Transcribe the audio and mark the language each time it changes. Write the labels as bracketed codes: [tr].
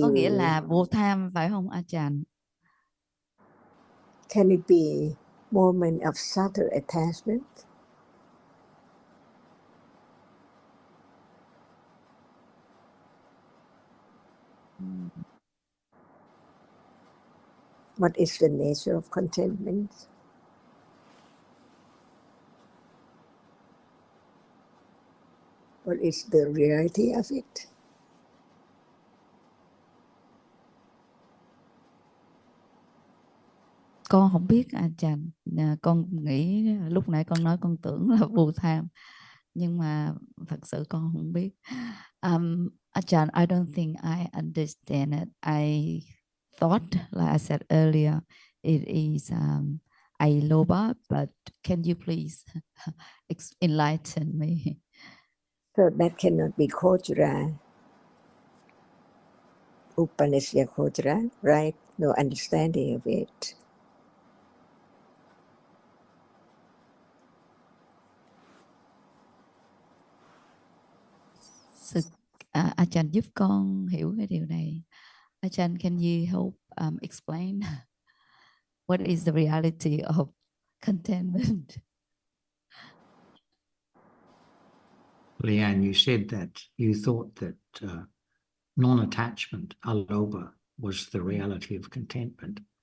[vi] Có nghĩa là vô tham phải không, Ajahn? [en] Can it be moment of subtle attachment? What is the nature of contentment? What is the reality of it? [vi] Con không biết, Ajahn. Con nghĩ lúc nãy con nói con tưởng là vô tham, nhưng mà thật sự con không biết. [en] Ajahn, I don't think I understand it. I thought, like I said earlier, it is Aloba, but can you please enlighten me? So that cannot be Kojara, Upanishya Kojara, right? No understanding of it. [vi] Ajahn giúp con hiểu cái điều này. [en] Ajahn, can you help explain what is the reality of contentment? Leanne, you said that you thought that non-attachment, aloba, was the reality of contentment.